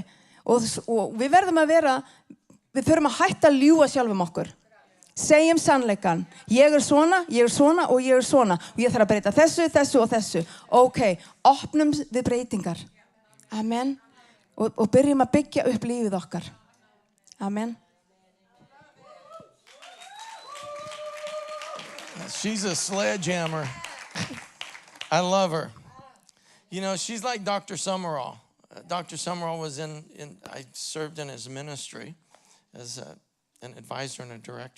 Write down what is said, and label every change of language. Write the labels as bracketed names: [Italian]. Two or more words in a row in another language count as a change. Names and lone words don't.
[Icelandic] Og við verðum að við þurfum að hætta að ljúga sjálfum okkur. Segjum sannleikan. Ég svona og ég svona. Og ég þarf að breyta þessu og þessu. Ok, opnum við breytingar. Amen. Og byrjum að byggja upp lífið okkar. Amen. [English] She's a sledgehammer. I love her. You know, she's like Dr. Summerall. Dr. Summerall was I served in his ministry as an advisor and a director.